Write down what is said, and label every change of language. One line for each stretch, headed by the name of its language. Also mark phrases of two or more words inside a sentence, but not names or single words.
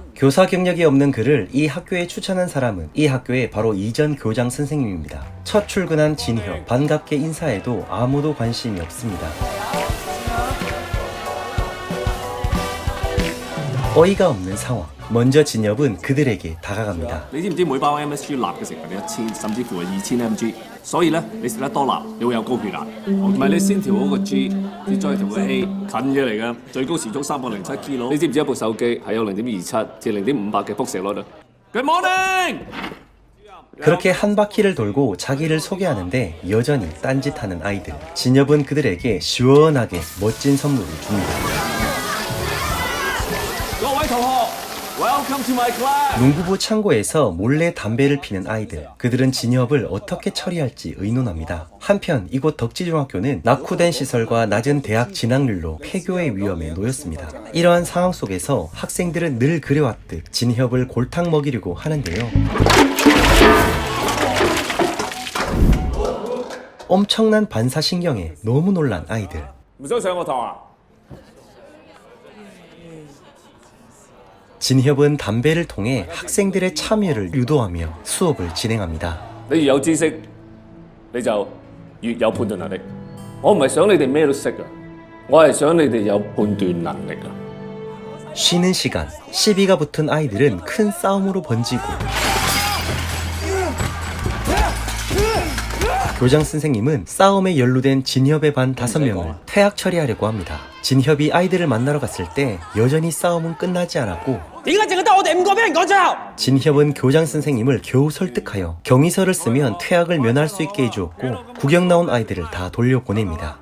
Korean: 교사 경력이 없는 그를 이 학교에 추천한 사람은 이 학교의 바로 이전 교장 선생님입니다. 첫 출근한 진협, 반갑게 인사해도 아무도 관심이 없습니다. 어이가 없는 상황. 먼저 진협은 그들에게 다가갑니다.
Cantonese: 你知唔知每包 MSG 鈉嘅成分有1000甚至乎係2000 mg， 所以咧你食得多鈉，你會有高血壓。唔係你先調好個 G， 你再調個 A， 近嘅嚟㗎，最高時速307 km。你知唔知一部手機係有0.27至0.58嘅輻射率啊 ？
English: Good morning。
Korean: 그렇게 한 바퀴를 돌고 자기를 소개하는데 여전히 딴짓하는 아이들. 진협은 그들에게 시원하게 멋진 선물을 줍니다.
Cantonese: 各位同學
English: ，Welcome to my class。
Korean: 농구부 창고에서 몰래 담배를 피는 아이들. 그들은 진협을 어떻게 처리할지 의논합니다. 한편 이곳 덕지중학교는 낙후된 시설과 낮은 대학 진학률로 폐교의 위험에 놓였습니다. 이러한 상황 속에서 학생들은 늘 그래왔듯 진협을 골탕 먹이려고 하는데요. 엄청난 반사신경에 너무 놀란 아이들.
Cantonese: 唔想上我堂啊？
Korean: 진협은 담배를 통해 학생들의 참여를 유도하며 수업을 진행합니다.
Cantonese: 你越有知識，你就越有判斷能力。我唔係想你哋咩都識啊，我係想你哋有判斷能力啊。
Korean: 쉬는 시간, 시비가 붙은 아이들은 큰 싸움으로 번지고 교장 선생님은 싸움에 연루된 진협의 반 5명을 퇴학 처리하려고 합니다. 진협이 아이들을 만나러 갔을 때 여전히 싸움은 끝나지 않았고 진협은 교장 선생님을 겨우 설득하여 경위서를 쓰면 퇴학을 면할 수 있게 해주었고 구경 나온 아이들을 다 돌려보냅니다.